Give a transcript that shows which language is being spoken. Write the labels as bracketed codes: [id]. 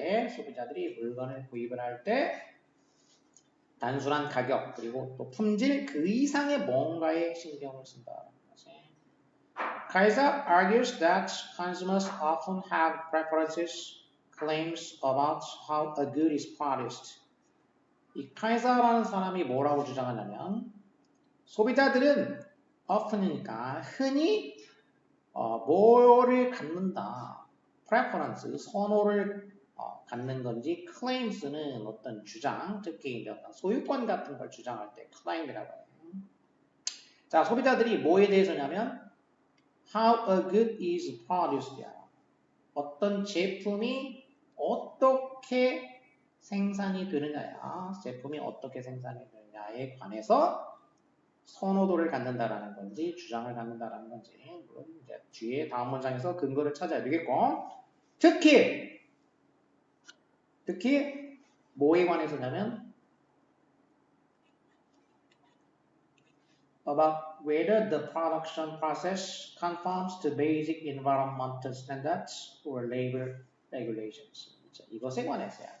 [ko] 소비자들이 물건을 구입을 할 때, 단순한 가격 그리고 또 품질 그 이상의 뭔가에 신경을 쓴다는 거지. [en] Kaiser argues that consumers often have preferences, claims about how a good is produced. [ko] 이 카이사라는 사람이 뭐라고 주장하냐면 소비자들은 often이니까 흔히 뭐를 갖는다. preference, 선호를 갖는 건지 claims는 어떤 주장, 특히 이제 어떤 소유권 같은 걸 주장할 때 claim이라고 해요. [en] 자, [ko] 소비자들이 뭐에 대해서냐면 [en] how a good is produced. [ko] 어떤 제품이 어떻게 생산이 되느냐야. 제품이 어떻게 생산이 되느냐에 관해서 선호도를 갖는다라는 건지 주장을 갖는다라는 건지 물론 이제 뒤에 다음 문장에서 근거를 찾아야 되겠고 특히 뭐에 관해서냐면 [en] about whether the production process conforms to basic environmental standards or labor regulations. [ko] 이것에 관해서야.